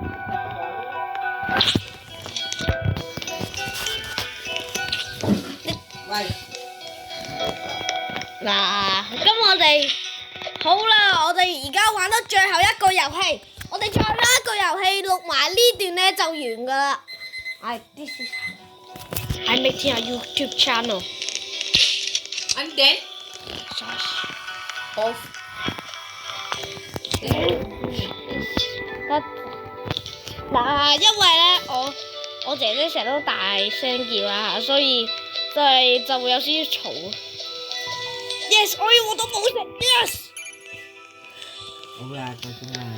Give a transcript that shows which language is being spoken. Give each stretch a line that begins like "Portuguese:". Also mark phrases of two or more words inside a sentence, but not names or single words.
Cantonese: 嗱，咁我哋好啦，我哋而家玩到最後一個遊戲，我哋最後一個遊戲錄埋呢段咧就完噶啦。
English: This is I'm making a YouTube channel. I'm dead. Off.
Cantonese: 嗱，因為咧我姐姐成日都大聲叫啊，所以就會有少少嘈。Yes， 我都冇食。Yes。好啦，夠鐘啦。